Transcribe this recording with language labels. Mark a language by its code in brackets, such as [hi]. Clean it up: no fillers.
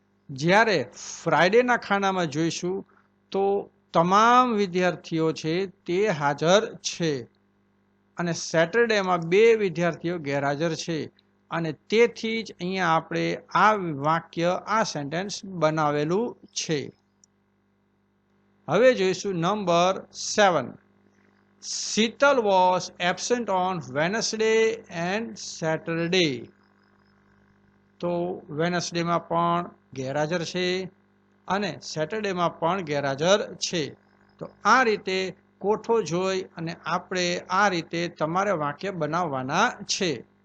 [gu] જ્યારે ફ્રાઈડેના ખાનામાં જોઈશું તો તમામ વિદ્યાર્થીઓ છે તે હાજર છે અને સેટરડેમાં 2 વિદ્યાર્થીઓ ગેરહાજર છે અને તેથી જ અહીંયા આપણે આ વાક્ય આ સેન્ટેન્સ બનાવેલું છે. હવે જોઈશું number 7. [en] Sheetal was absent on Wednesday and Saturday. [gu] તો વેનસડેમાં પણ ગેરહાજર છે અને સેટરડેમાં પણ ગેરહાજર છે. તો આ રીતે કોઠો જોઈ અને આપણે આ રીતે તમારે વાક્ય બનાવવાના છે.